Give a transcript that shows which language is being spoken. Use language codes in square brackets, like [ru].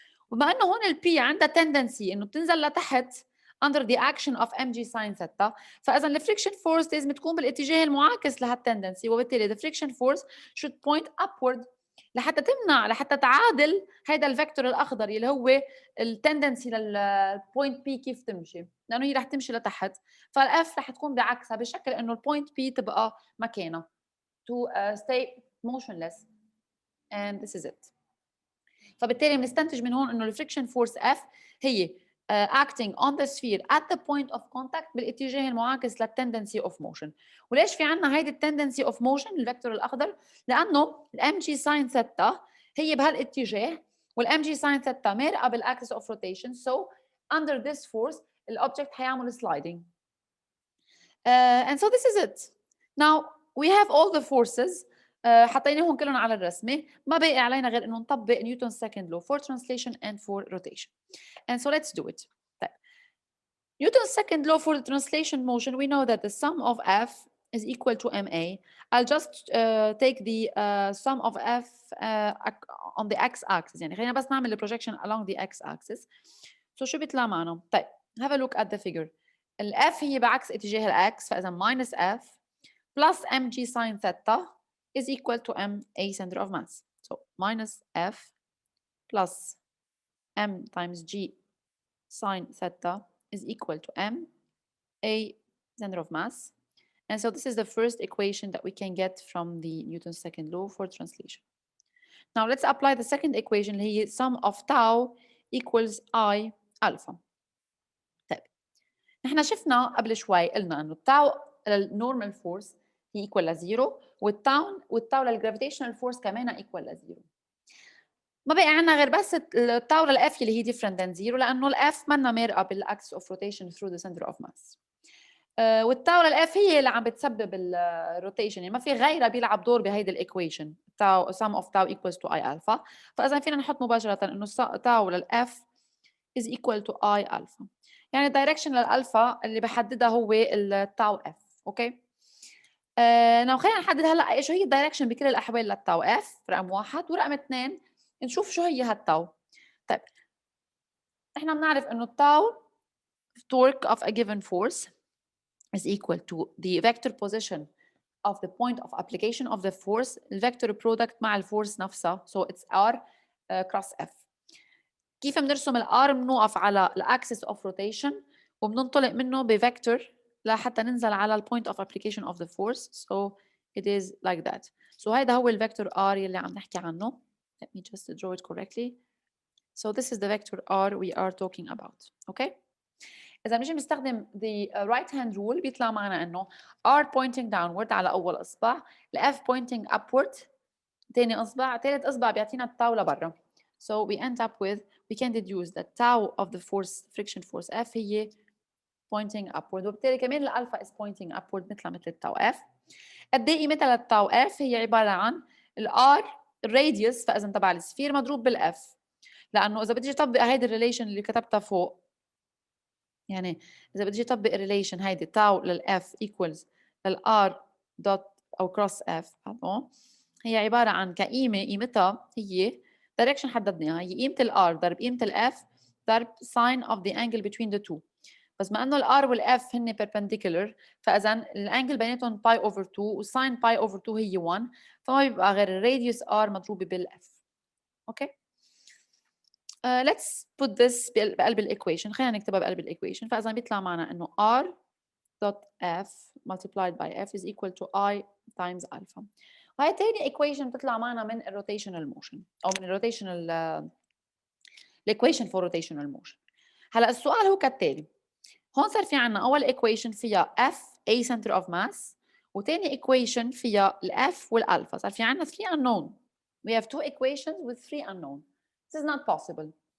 [ar] وبما انه هون ال P عندها tendency انه بتنزل لتحت [en] under the action of mg sin theta، [ar] فاذا الفريكشن فورس لازم تكون بالاتجاه المعاكس لهالتندنسي، وبالتالي [en] the friction force should point upward [ar] لحتى تعادل هيدا الفيكتور الاخضر اللي هو التندنسي للبوينت بي كيف تمشي، لانه هي رح تمشي لتحت، فالاف رح تكون بعكسها بشكل انه البوينت بي تبقى مكانها [en] to stay motionless and this is it. [ar] فبالتالي بنستنتج من هون انه الفريكشن فورس F هي [en] acting on the sphere at the point of contact [ar] بالاتجاه المعاكس للتندنسي of motion. وليش في عنا هيدي التندنسي of motion الفيكتور الاخضر؟ لانه الام جي ساين ثيتا هي بهالاتجاه والام جي ساين ثيتا مارقه بالاكسس of rotation، [en] so under this force [ar] الاوبجكت حيعمل sliding. [en] And so this is it. Now we have all the forces [ar] حطيناهم كلهم على الرسمه، ما باقي علينا غير انه نطبق نيوتن [en] second law for translation and for rotation. And so let's do it. طيب Newton's second law for the translation motion, we know that the sum of F is equal to ma. I'll just take the sum of F on the x-axis، [ar] يعني خلينا بس نعمل [en] projection along the x-axis. So [ar] شو بيطلع معنا؟ طيب [en] have a look at the figure. [ar] ال F هي بعكس اتجاه ال x، فإذا [en] minus F plus mg sin theta is equal to m a center of mass. So minus F plus m times g sin theta is equal to m a center of mass. And so this is the first equation that we can get from the Newton's second law for translation. Now let's apply the second equation اللي هي sum of tau equals I alpha. [ar] طيب نحن شفنا قبل شوي قلنا انه التاو النورمال فورس هي ايكوال لزيرو، والتاو للجرافيتيشنال فورس كمان ايكوال لزيرو. ما بقي عندنا غير بس التاو للاف اللي هي different than زيرو، لانه الاف منا مارقه بالاكس اوف روتيشن through the center of mass. والتاو للاف هي اللي عم بتسبب الروتيشن، يعني ما في غيرها بيلعب دور بهيدي الايكويشن تاو [en] sum of tau equals to I alpha. [ar] فاذا فينا نحط مباشره انه تاو للاف [en] is equal to I alpha، [ar] يعني الدايركشن للالفا اللي بحددها هو التاو اف. اوكي نو خلينا نحدد هلا شو هي الدايركشن بكل الاحوال للتاو اف رقم واحد، ورقم اثنين نشوف شو هي هالتاو. طيب احنا بنعرف انه التاو [en] torque of a given force is equal to the vector position of the point of application of the force, [ar] الvector product مع الفورس نفسها. [en] So it's R cross F. [ar] كيف بنرسم الR؟ بنوقف على الأكسس of rotation وبننطلق منه بفكتور لحتى ننزل على point of application of the force. [en] So it is like that. [ar] So هيدا هو الفector R يلي عم نحكي عنه. [en] Let me just draw it correctly. So this is the vector R we are talking about. Okay? [ar] إذا بنجي بنستخدم [en] the right hand rule [ar] بيطلع معنا إنه R pointing downward على أول إصبع، ال F pointing upward تاني إصبع، تالت إصبع بيعطينا التاو لبرا. [en] So we end up with, we can deduce that tau of the force, friction force F هي pointing upward، [ar] وبالتالي كمان الألفا [en] is pointing upward مثل التاو F. [ar] قد إيه قيمتها للتاو F؟ هي عبارة عن ال R الراديوس فإذا تبع السفير مضروب بال F، لأنه إذا بدي أطبق هيدي الريليشن اللي كتبتها فوق، يعني إذا بدي أطبق الريليشن هيدي تاو للF equals للR dot أو cross F هي عبارة عن قيمتها هي direction حددناها، هي قيمة الR ضرب قيمة الF ضرب [en] sin of the angle between the two. [ar] بس ما انه الR والF هن perpendicular فاذا الانجل بيناتهم باي اوفر 2 وساين باي اوفر 2 هي 1، فما بيبقى غير الراديوس R مضروبة بالF. اوكي [en] let's put this [ar] بقلب الايكويشن، خلينا نكتبها بقلب الايكويشن. فاذا بيطلع معنا انه [en] R dot F multiplied by F is equal to I times alpha. [ar] وهي تاني ايكويشن بتطلع معنا من الروتيشنال موشن او من الروتيشنال الايكويشن فور روتيشنال موشن. هلا السؤال هو كالتالي، هون صار في عنا اول ايكويشن فيها F A center of mass وتاني ايكويشن فيها الF والالفا، صار في عنا 3 unknown. [en] We have two equations with 3 unknown. This is not possible.